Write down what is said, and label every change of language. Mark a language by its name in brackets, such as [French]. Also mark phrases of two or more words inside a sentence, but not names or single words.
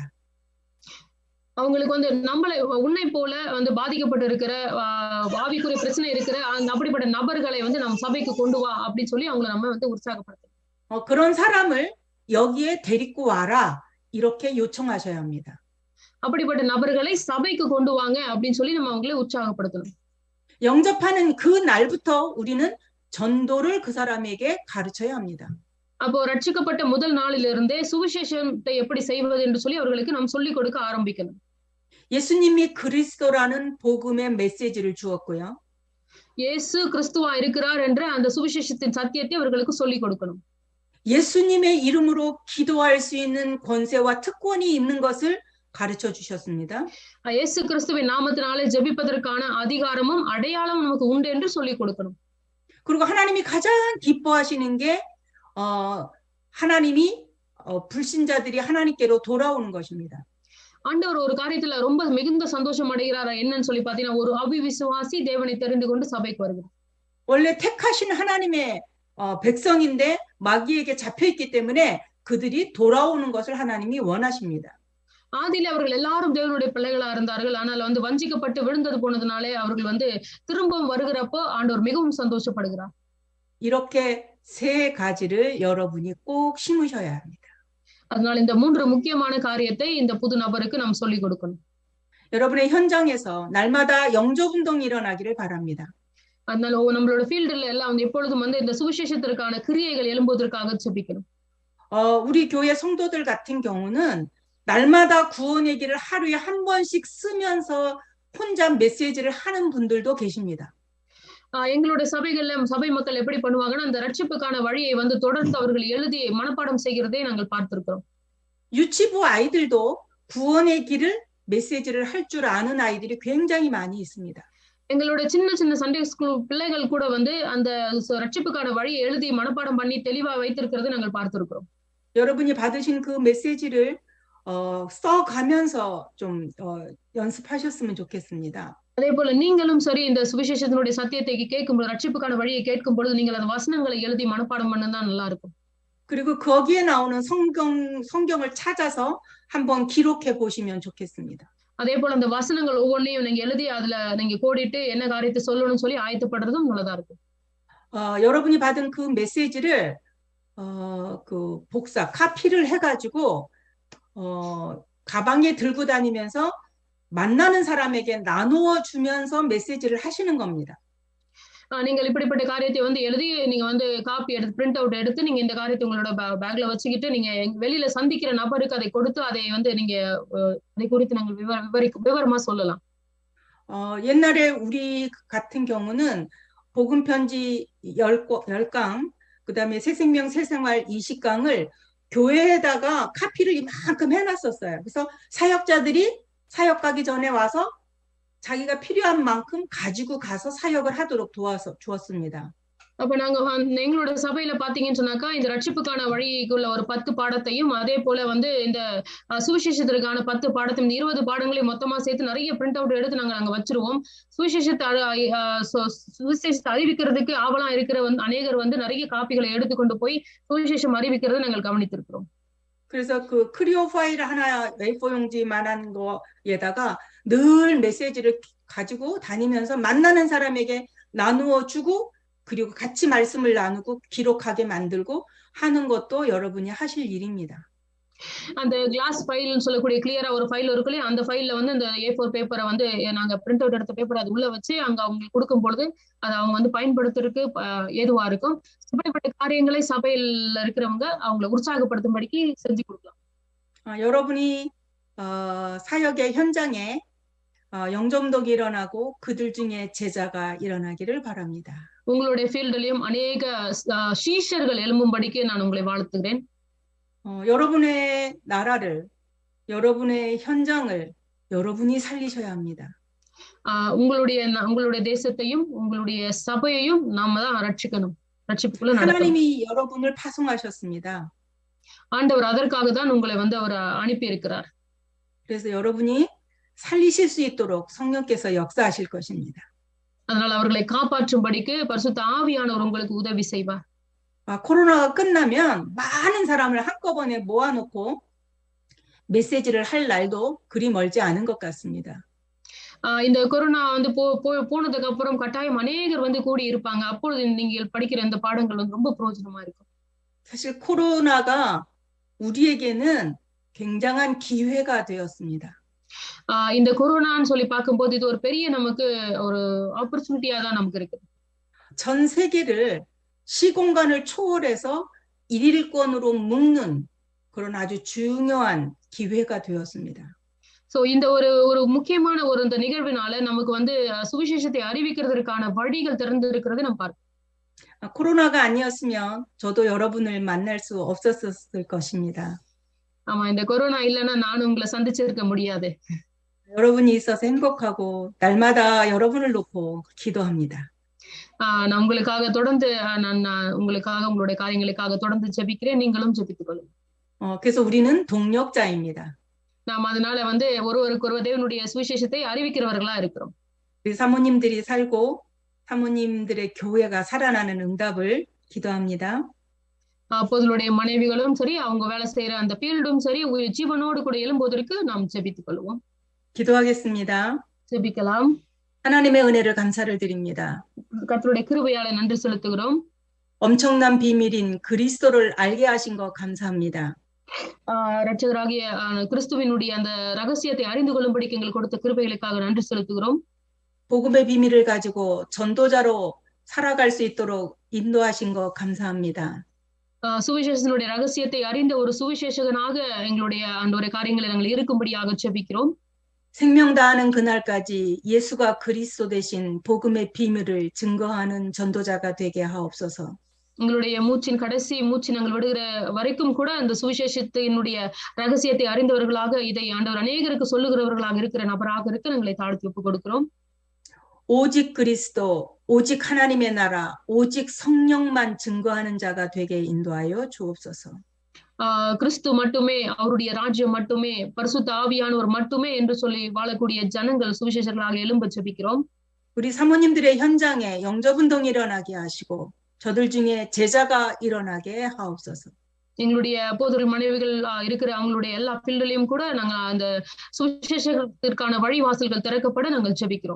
[Tamil] அவங்களுக்கு வந்து நம்மளை உன்னை போல வந்து பாதிக்கப்பட்டு இருக்கிற ஆவிக்குரிய பிரச்சனை இருக்கிற அப்படிப்பட்ட நபர்களை வந்து நம்ம சபைக்கு கொண்டு வா அப்படின்னு சொல்லி அவங்களை நம்ம வந்து உற்சாகப்படுத்தணும். [Korean] 그런 사람을 여기에 데리고 와라 이렇게 요청하셔야 합니다. [Tamil] அப்படிப்பட்ட நபர்களை சபைக்கு கொண்டு வாங்க அப்படின்னு சொல்லி நம்ம அவங்களை உற்சாகப்படுத்தணும். [Korean] 영접하는 그 날부터 우리는 전도를 그 사람에게 가르쳐야 합니다. [Tamil] அப்போ ரட்சிக்கப்பட்ட முதல் நாளிலிருந்தே சுவிசேஷத்தை எப்படி செய்வது என்று சொல்லி அவர்களுக்கு நாம் சொல்லிக் கொடுக்க ஆரம்பிக்கணும். [Korean] 예수님이 그리스도라는 복음의 메시지를 주었고요. [Tamil] இயேசு கிறிஸ்துவா இருக்கிறார் என்ற அந்த சுவிசேஷத்தின் சத்தியத்தை அவர்களுக்கு சொல்லிக் கொடுக்கணும். [Korean] 예수님의 이름으로 기도할 수 있는 권세와 특권이 있는 것을 가르쳐 주셨습니다. [Tamil] இயேசு கிறிஸ்துவின் நாமத்தினாலே ஜெபிப்பதற்கான அதிகாரமும் அடையாளம் நமக்கு உண்டு என்று சொல்லிக் கொடுக்கணும். [Korean] 그리고 하나님이 가장 기뻐하시는 게 하나님이 불신자들이 하나님께로 돌아오는 것입니다. [Tamil] ஆண்டவர் ஒரு காரியத்துல ரொம்ப மிகுந்த சந்தோஷம் அடைகிறாரா என்னன்னு சொல்லி பாத்தீங்கன்னா ஒரு அவிவிசுவாசி தேவனை தெரிந்து கொண்டு சபைக்கு வருகிறார். [Korean] 원래 택하신 하나님의 백성인데 마귀에게 잡혀있기 때문에 그들이 돌아오는 것을 하나님이 원하십니다. [Tamil] ஆதியில அவர்கள் எல்லாரும் தேவனுடைய பிள்ளைகளா இருந்தார்கள். ஆனால் வந்து வஞ்சிக்கப்பட்டு விழுந்தது போனதுனாலே அவர்கள் வந்து திரும்பவும் வருகிறப்போ ஆண்டவர் மிகவும் சந்தோஷப்படுகிறார். [Korean] 이렇게 세 가지를 여러분이 꼭 심으셔야 합니다. [Tamil] அதனால இந்த மூன்று முக்கியமான காரியத்தை இந்த புது நபருக்கு நாம் சொல்லிக் கொடுக்கணும். [Korean] 여러분의 현장에서 날마다 영접 운동이 일어나기를 바랍니다. [Tamil] அதனால நம்மளோட ஃபீல்டுல எல்லாம் வந்து எப்பொழுதும் வந்து இந்த சுவிசேஷத்திற்கான கிரியைகள் எழும்புவதற்காக ஜெபிக்கணும். [Korean] 우리 교회 성도들 같은 경우는 날마다 구원의 길을 하루에 한 번씩 쓰면서 혼자 메시지를 하는 분들도 계십니다. [Tamil] எங்களுடைய சபைகள்ல சபை மக்கள் எப்படி பண்ணுவாங்கன்னா அந்த ரட்சிப்புக்கான வழியை வந்து தொடர்ந்து அவர்கள் எழுதி மனப்பாடம் செய்கிறதை நாங்கள் பார்த்திருக்கிறோம். [Korean] 유치부 아이들도 구원의 길을 메시지를 할 줄 아는 아이들이 굉장히 많이 있습니다. [Tamil] எங்களுடைய சின்ன சின்ன [English] Sunday school [Tamil] பிள்ளைகள் கூட வந்து அந்த ரட்சிப்புக்கான வழியை எழுதி மனப்பாடம் பண்ணி தெளிவா வைத்திருக்கிறதை நாங்கள் பார்த்திருக்கிறோம். [Korean] 여러분이 받으신 그 메시지를 써가면서 좀 연습하셨으면 좋겠습니다. [Tamil] அதே போல நீங்களும் சரி இந்த சுவிசேஷத்தினுடைய சத்தியத்தை கேட்கும்போது ரட்சிப்புக்கான வழியை கேட்கும் பொழுது நீங்கள் அந்த வசனங்களை எழுதி மனப்பாடம் பண்ணதான் நல்லா இருக்கும். [Korean] 그리고 거기에 나오는 성경을 찾아서 한번 기록해 보시면 좋겠습니다. [Tamil] அதே போல அந்த வசனங்கள் ஒவ்வொன்றையும் நீங்க எழுதி அதுல நீங்க கோடிட்டு என்ன காரியத்தை சொல்லணும்னு சொல்லி ஆயத்தப்படுறதும் நல்லதா இருக்கும். [Korean] 여러분이 받은 그 메시지를 그 카피를 해가지고 가방에 들고 다니면서 만나는 사람에게 나누어 주면서 메시지를 하시는 겁니다. [Tamil] நீங்கள் இப்படிப்பட்ட காரியத்தை வந்து எழுதி நீங்க வந்து காப்பி எடுத்து [English] print out [Tamil] எடுத்து நீங்க இந்த காரியத்தை உங்களோட பேக்ல வச்சுக்கிட்டு நீங்க வெளியில சந்திக்கிற நபருக்கு அதை கொடுத்து அதை வந்து நீங்க அதை குறித்து நாங்கள் விவரமா சொல்லலாம். [Korean] 옛날에 우리 같은 경우는 복음 편지 10강 그다음에 새생명 새생활 20강을 교회에다가 카피를 이만큼 해놨었어요. 그래서 사역자들이 사역 가기 전에 와서 자기가 필요한 만큼 가지고 가서 사역을 하도록 도와서 주었습니다. [Tamil] அப்ப நாங்க எங்களோட சபையில பாத்தீங்கன்னு சொன்னாக்கா இந்த ரட்சிப்புக்கான வழிக்குள்ள ஒரு 10 பாடத்தையும் அதே போல வந்து இந்த சுவிசேஷத்திற்கான 10 பாடத்தையும் 20 பாடங்களையும் மொத்தமா சேர்த்து நிறைய [English] print out [Tamil] எடுத்து நாங்க அங்க வச்சிருவோம். சுவிசேஷத்தை அறிவிக்கிறதுக்கு ஆவலா இருக்கிற அநேகர் வந்து நிறைய காப்பிகளை எடுத்துக்கொண்டு போய் சுவிசேஷம் அறிவிக்கிறதை நாங்கள் கவனித்திருக்கிறோம். [Korean] 그래서 그 크리오 파일 하나 A4 용지만한 거에다가 늘 메시지를 가지고 다니면서 만나는 사람에게 나누어 주고 그리고 같이 말씀을 나누고 기록하게 만들고 하는 것도 여러분이 하실 일입니다. [Tamil] அந்த [English] glass file-னு [Tamil] சொல்லக்கூடிய கிளியரா ஒரு ஃபைல் இருக்குல்ல அந்த ஃபைல்ல வந்து இந்த A4 பேப்பரை வந்து நாங்க [English] print out [Tamil] எடுத்த பேப்பர் அது உள்ள வச்சு அங்க அவங்களுக்கு கொடுக்கும் பொழுது அதை அவங்க வந்து பயன்படுத்துறதுக்கு ஏதுவா இருக்கும். இப்படிப்பட்ட காரியங்களை சபையில இருக்கிறவங்க அவங்களை உற்சாகப்படுத்தும்படிக்கு செஞ்சு கொடுக்கலாம். [Korean] 여러분이 사역의 현장에 영접독이 일어나고 그들 중에 제자가 일어나기를 바랍니다. [Tamil] உங்களுடைய ஃபீல்டிலும் அநேக சீஷர்கள் எழும்பும்படிக்கு நான் உங்களை வாழ்த்துகிறேன். [Korean] 여러분의 나라를, 여러분의 현장을 여러분이 살리셔야 합니다. [Tamil] உங்களுடைய தேசத்தையும் உங்களுடைய சபையையும் நாம தான் ரட்சிக்கணும். ரட்சிப்புக்குள்ள நடக்கணும். [Korean] 하나님이 여러분을 파송하셨습니다. [Tamil] ஆண்டவர் அதற்காக தான் உங்களை வந்து அவர் அனுப்பி இருக்கிறார். [Korean] 그래서 여러분이 살리실 수 있도록 성령께서 역사하실 것입니다. [Tamil] அதனால் அவர்களை காப்பாற்றும்படிக்கு பரிசுத்த ஆவியானவர் உங்களுக்கு உதவி செய்வார். [Korean] 코로나가 끝나면 많은 사람을 한꺼번에 모아놓고 메시지를 할 날도 그리 멀지 않은 것 같습니다. [Tamil] இந்த கொரோனா வந்து போனதுக்கு அப்புறம் கட்டாயம் அநேகர் வந்து கூடி இருப்பாங்க. அப்பொழுது நீங்கள் படிக்கிற இந்த பாடங்கள் வந்து ரொம்ப பிரயோஜனமா இருக்கும். [Korean] 사실 코로나가 우리에게는 굉장한 기회가 되었습니다. [Tamil] இந்த கொரோனான்னு சொல்லி பார்க்கும்போது இது ஒரு பெரிய நமக்கு ஒரு ஆப்பர்ச்சுனிட்டியா தான் நமக்கு இருக்கு. [Korean] 전 세계를 시공간을 초월해서 일일권으로 묶는 그런 아주 중요한 기회가 되었습니다. [Tamil] சோ இந்த ஒரு முக்கியமான இந்த நிகழ்வினால நமக்கு வந்து சுவிசேஷத்தை அறிவிக்கிறதுக்கான வழிகள் திறந்து இருக்கிறது நம்ம பார்க்கிறோம். [Korean] 코로나가 아니었으면 저도 여러분을 만날 수 없었을 것입니다. [Tamil] ஆமா, இந்த கொரோனா இல்லைன்னா நானும் உங்களை சந்திச்சிருக்க முடியாது. [Korean] 여러분이 있어서 행복하고 날마다 여러분을 놓고 기도합니다. [Tamil] நான் உங்களுக்காக தொடர்ந்து உங்களுக்காக உங்களுடைய காரியங்களுக்காக தொடர்ந்து ஜெபிக்கிறேன். நீங்களும் ஜெபித்துக் கொள்ளுங்க. [Korean] 그래서 우리는 동력자입니다. [Tamil] நாம் அதனால வந்து ஒருவருக்கொருவர் தேவனுடைய சுவிசேஷத்தை அறிவிக்கிறவர்களா இருக்கிறோம். [Korean] 우리 사모님들이 살고 사모님들의 교회가 살아나는 응답을 기도합니다. [Tamil] அப்போதுடைய மனைவிகளும் சரி, அவங்க வேலை செய்யற அந்த ஃபீல்டும் சரி, ஜீவனோடு கூட எழும்போதற்கு நாம் ஜெபித்துக் கொள்வோம். [Korean] 기도하겠습니다. [Tamil] ஜெபிக்கலாம். [Korean] 하나님의 은혜를 감사를 드립니다. [Tamil] கர்த்தருடைய கிருபையால நன்றி செலுத்துகிறோம். [Korean] 엄청난 비밀인 그리스도를 알게 하신 것 감사합니다. [Tamil] ரட்சகராகிய கிறிஸ்துவினுடைய அந்த ரகசியத்தை அறிந்து கொள்ளும்படிக்கு எங்களுக்கு கொடுத்த கிருபைகளுக்காக நன்றி செலுத்துகிறோம். [Korean] 복음의 비밀을 가지고 전도자로 살아갈 수 있도록 인도하신 것 감사합니다. [Tamil] சுவிசேஷனுடைய ரகசியத்தை அறிந்த ஒரு சுவிசேஷகனாக எங்களுடைய ஆண்டவரே காரியங்களை நாங்கள் இருக்கும்படியாக ஜெபிக்கிறோம். [Korean] 생명 다하는 그날까지 예수가 그리스도 대신 복음의 비밀을 증거하는 전도자가 되게 하옵소서. [Tamil] உங்களுடைய மூச்சின் கடைசி மூச்சு நாங்கள் விடுகிற வரைக்கும் கூட அந்த சுவிசேஷத்தினுடைய ரகசியத்தை அறிந்தவர்களாக இதை ஆண்டவர் அநேகருக்கு சொல்லுகிறவர்களாக இருக்கிற நபராக இருக்க எங்களை தாழ்த்தி ஒப்புக் கொடுக்கிறோம். [Korean] 오직 그리스도, 오직 하나님의 나라, 오직 성령만 증거하는 자가 되게 인도하여 주옵소서. [Tamil] கிறிஸ்து மட்டுமே, அவருடைய ராஜ்யம் மட்டுமே, பரிசுத்த ஆவியானவர் மட்டுமே என்று சொல்லி வாழக்கூடிய ஜனங்கள் சுவிசேஷர்களாக எழும்ப ஜெபிக்கிறோம். [Korean] 우리 사모님들의 현장에 영접 운동이 일어나게 하시고 저들 중에 제자가 일어나게 하옵소서. [Tamil] எங்களுடைய போதொரு மனைவிகள் இருக்கிற அவங்களுடைய எல்லா ஃபீல்ட்லயும் கூட நாங்க அந்த சுவிசேஷத்திற்கான வழிவாசல்கள் திறக்கப்பட நாங்கள் ஜெபிக்கிறோம்.